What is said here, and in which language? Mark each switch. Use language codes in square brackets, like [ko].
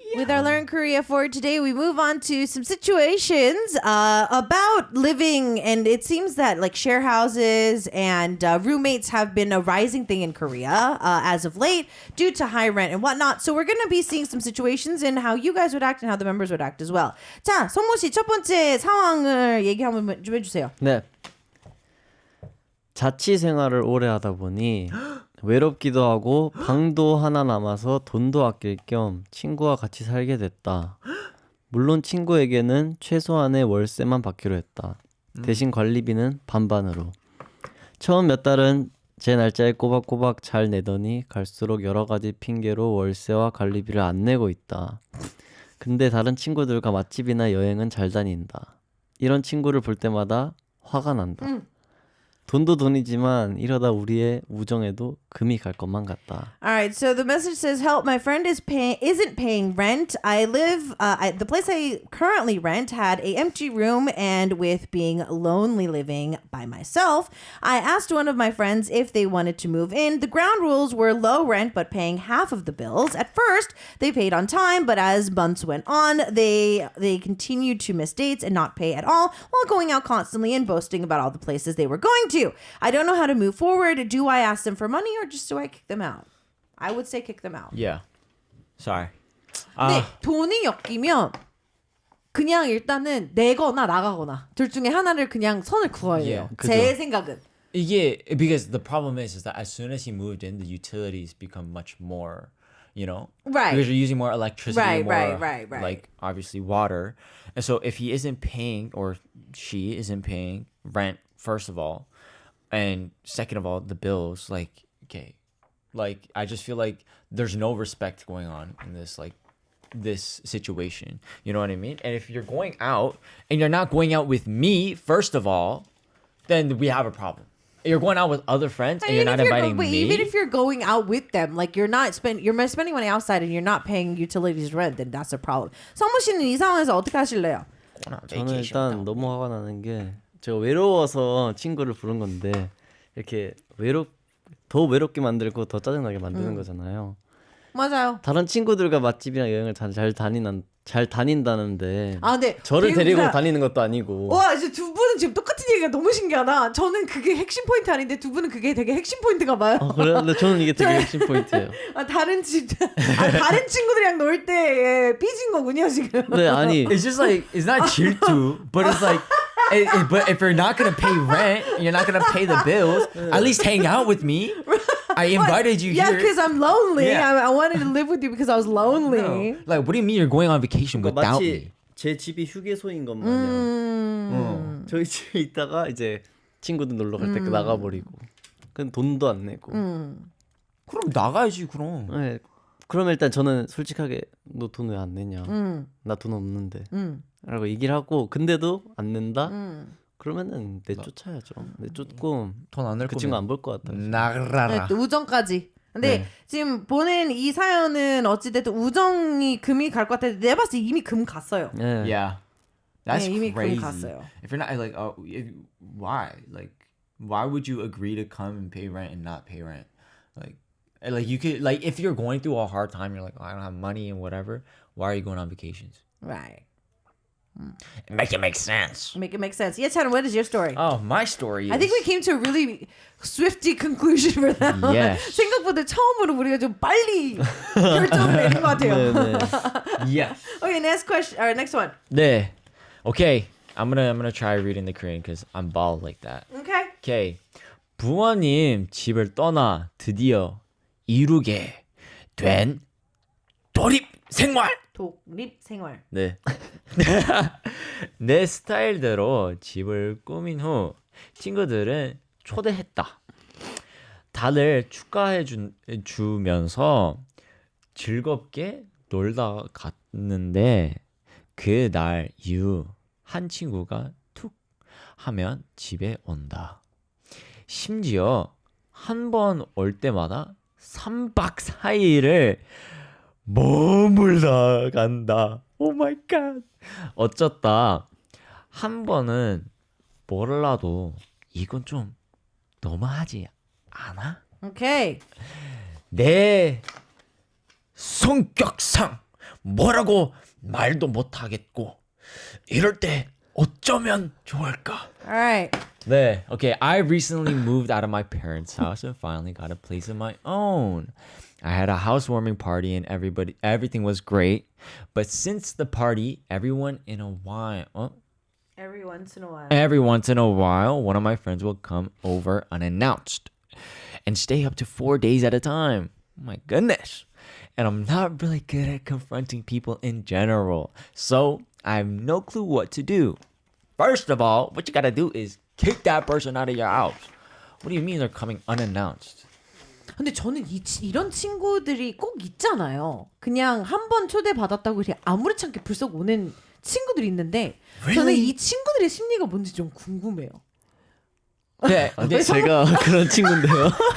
[en] With our Learn Korea for today, we move on to some situations about living, and it seems that like share houses and roommates have been a rising thing in Korea as of late due to high rent and whatnot. So we're going to be seeing some situations and how you guys would act and how the members would act as well. [ko] 자, 성모 씨 첫 번째 상황을 얘기 한번 좀 해주세요. 네. 자취 생활을 오래 하다 보니 외롭기도 하고 방도 하나 남아서 돈도 아낄 겸 친구와 같이 살게 됐다. 물론 친구에게는 최소한의 월세만 받기로 했다. 대신 관리비는 반반으로. 처음 몇 달은 제 날짜에 꼬박꼬박 잘 내더니 갈수록 여러 가지 핑계로 월세와 관리비를 안 내고 있다. 근데 다른 친구들과 맛집이나 여행은 잘 다닌다. 이런 친구를 볼 때마다 화가 난다. 돈도 돈이지만 이러다 우리의 우정에도 금이 갈 것만 같다. [en] All right, so the message says, "Help! My friend isn't paying rent. I live the place I currently rent had a empty room, and with being lonely living by myself, I asked one of my friends if they wanted to move in. The ground rules were low rent but paying half of the bills. At first, they paid on time, but as months went on, they continued to miss dates and not pay at all, while going out constantly and boasting about all the places they were going to. I don't know how to move forward. Do I ask them for money or just do I kick them out? I would say kick them out. Yeah. Sorry. [ko] 근데 돈이 엮이면 그냥 일단은 내거나 나가거나 둘 중에 하나를 그냥 선을 그어야 돼요. [en] Yeah, [ko] 제 생각은. [en] Yeah, because the problem is that as soon as he moved in, the utilities become much more, you know? Right. Because you're using more electricity, Right. like obviously water. And so if he isn't paying or she isn't paying rent, first of all, and second of all, the bills, like, okay, like I just feel like there's no respect going on in this situation. You know what I mean? And if you're going out and you're not going out with me, first of all, then we have a problem. You're going out with other friends and you're not inviting me. Even if you're going out with them, like you're spending money outside and you're not paying utilities rent, then that's a problem. [ko] 성무 씨는 이 상황에서 어떻게 하실래요? 저는 일단 너무 화가 나는 게 제가 외로워서 친구를 부른 건데 이렇게 더 외롭게 만들고 더 짜증나게 만드는 거잖아요. 맞아요. 다른 친구들과 맛집이나 여행을 잘 다닌다는데 근데 저를 데리고 다니는 것도 아니고. 와, 이제 두 분은 지금 똑같은 얘기가 너무 신기하다. 저는 그게 핵심 포인트 아닌데 두 분은 그게 되게 핵심 포인트가 봐요. 그래? 근데 저는 이게 되게 핵심 포인트예요. 다른 친구들이랑 놀 때 삐진 거군요 지금. 네, 아니. [en] It's just like, it's not [ko] 질투, [en] but it's like, but if you're not gonna pay rent, you're not gonna pay the bills, at least hang out with me. I invited you Yeah, here. because I'm lonely. Yeah. I wanted to live with you because I was lonely. No. Like, what do you mean you're going on vacation without [ko] 마치 [en] me? [ko] 제 집이 휴게소인 것 마냥 저희 집에 있다가 이제 친구들 놀러 갈 때 나가버리고 그럼 돈도 안 내고 그럼 나가야지 그럼. 네, 그러면 일단 저는 솔직하게 너 돈 왜 안 내냐 나 돈 없는데 라고 얘기를 하고 근데도 안 낸다? 그러면은 내쫓아야죠. 내쫓고 돈 안 낼 그 거면 친구 안 볼 것 같아요. 나가라. 네, 우정까지. 근데 네. 지금 보낸 이 사연은 어찌됐든 우정이 금이 갈 것 같은데 내가 봤을 때 이미 금 갔어요. 네. [en] Yeah, that's [ko] 네, 이미 [en] crazy. [ko] 금 갔어요. [en] If you're not like, why? Like, why would you agree to come and pay rent and not pay rent? Like you could like if you're going through a hard time, you're like, I don't have money and whatever. Why are you going on vacations? Right. Make it make sense. Make it make sense. Yeah, Tanner, what is your story? Oh, my story is. I think we came to a really swifty conclusion for that. Yes. [ko] 생각보다 처음으로 우리가 좀 빨리 결정을 내린 것 같아요. [en] Yes. Okay, next question. All right, next one. 네. Okay. I'm gonna try reading the Korean because I'm bald like that. Okay. Okay. [ko] 부모님 집을 떠나 드디어 이루게 된 독립 생활. 독립 생활. 네. 내 스타일대로 집을 꾸민 후 친구들은 초대했다. 다들 축하해 주면서 즐겁게 놀다 갔는데 그날 이후 한 친구가 툭 하면 집에 온다. 심지어 한 번 올 때마다 3박 4일을 머물다 간다. [en] 오 마이 갓. [ko] 어쩌다 한 번은 몰라도 이건 좀 너무하지 않아? [en] Okay. [ko] 내 성격상 뭐라고 말도 못 하겠고 이럴 때 어쩌면 좋을까? [en] All right. 네, okay. I recently moved out of my parents' house and finally got a place of my own. I had a housewarming party and everything was great. But since the party, Every once in a while. every once in a while, one of my friends will come over unannounced and stay up to 4 days at a time. Oh my goodness. And I'm not really good at confronting people in general. So I have no clue what to do. First of all, what you gotta do is kick that person out of your house. What do you mean they're coming unannounced? [ko] 근데 저는 이런 친구들이 꼭 있잖아요. 그냥 한 번 초대 받았다고 그냥 아무렇지 않게 불쑥 오는 친구들이 있는데 저는 이 친구들의 심리가 뭔지 좀 궁금해요. 네, 근데 제가 그런 친구인데요.